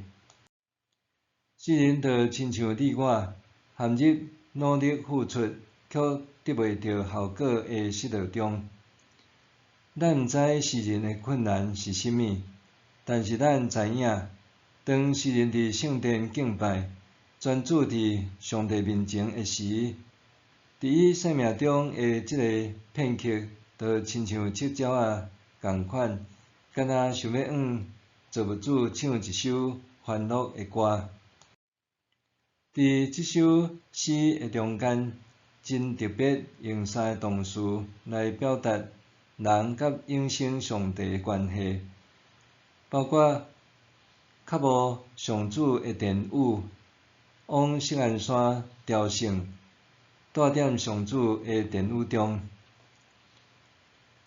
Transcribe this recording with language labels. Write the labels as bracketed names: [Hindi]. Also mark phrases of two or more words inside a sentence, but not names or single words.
[Min Nan Chinese] 诗人就亲像你我，陷入努力付出却得袂到效果的失落中。咱毋知诗人的困难是啥物，但是咱知影，当诗人伫圣殿敬拜，专注伫上帝面前的时，伫伊生命中的即个片刻，就亲像七鸟仔共款，敢若想要造物主唱一首欢乐的歌。伫即首诗的中间，真特别用3个动词来表达人甲永生上帝的关系，包括渴慕上主的殿宇，往锡安山朝圣，住踮上主的殿宇中。